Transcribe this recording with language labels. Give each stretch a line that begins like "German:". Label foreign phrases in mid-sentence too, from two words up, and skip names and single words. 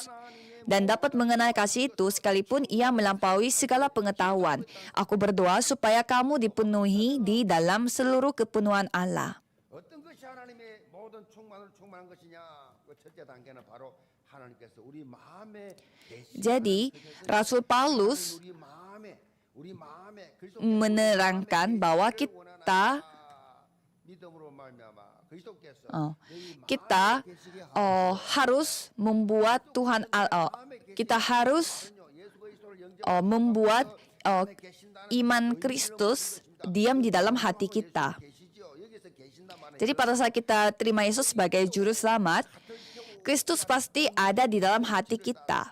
Indonesian: Dan dapat mengenal kasih itu sekalipun ia melampaui segala pengetahuan. Aku berdoa supaya kamu dipenuhi di dalam seluruh kepenuhan Allah.
Korean: 어떤 것이 하나님의 모든 충만을 충만한 것이냐? 그 첫째 단계는 바로 하나님께서 우리 마음에
Indonesian: Jadi, Rasul Paulus
Korean: 우리 마음에
Indonesian: menerangkan bahwa kita
Korean: 믿음으로 말미암아 그리스도께서
Indonesian: kita harus membuat kita harus membuat iman Kristus diam di dalam hati kita. Jadi pada saat kita terima Yesus sebagai juru selamat, Kristus pasti ada di dalam hati kita.